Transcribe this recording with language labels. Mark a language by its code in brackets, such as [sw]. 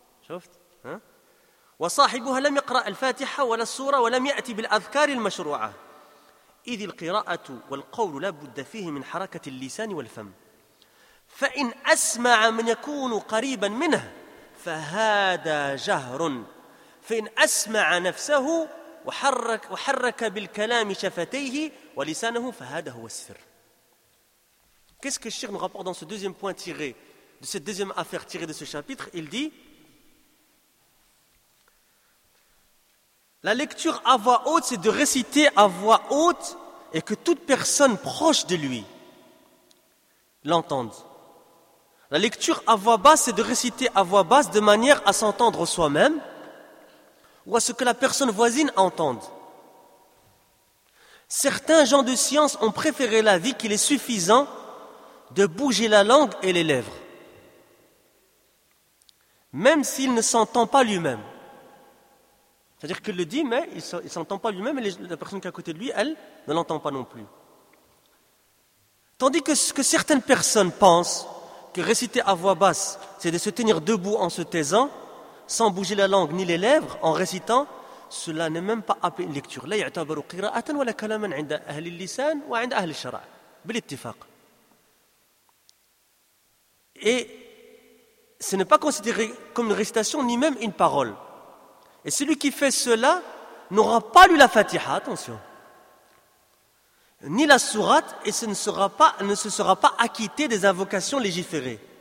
[ar] شفت؟ وصاحبها لم يقرأ الفاتحة ولا السورة ولم يأتي بالأذكار المشروعة إذ القراءة والقول لا بد فيه من حركة اللسان والفم فإن أسمع من يكون قريبا منه فهذا جهر فإن أسمع نفسه وحرك بالكلام شفتيه ولسانه فهذا هو السر. [fr] Qu'est-ce que Cheikh nous rapporte dans ce deuxième point tiré de cette deuxième affaire tirée de ce chapitre? Il dit, la lecture à voix haute, c'est de réciter à voix haute et que toute personne proche de lui l'entende. La lecture à voix basse, c'est de réciter à voix basse de manière à s'entendre soi-même ou à ce que la personne voisine entende. Certains gens de science ont préféré l'avis qu'il est suffisant de bouger la langue et les lèvres, même s'il ne s'entend pas lui-même. C'est-à-dire qu'il le dit, mais il ne s'entend pas lui-même, et la personne qui est à côté de lui, elle, ne l'entend pas non plus. Tandis que ce que certaines personnes pensent, que réciter à voix basse, c'est de se tenir debout en se taisant, sans bouger la langue ni les lèvres, en récitant, cela n'est même pas appelé une lecture. [ar] لا يعتبر قراءة ولا كلاما عند أهل اللسان وعند أهل الشرع بالاتفاق. [fr] Et ce n'est pas considéré comme une récitation, ni même une parole. Et celui qui fait cela n'aura pas lu la Fatiha, attention, ni la sourate, et ne se sera pas acquitté des invocations légiférées.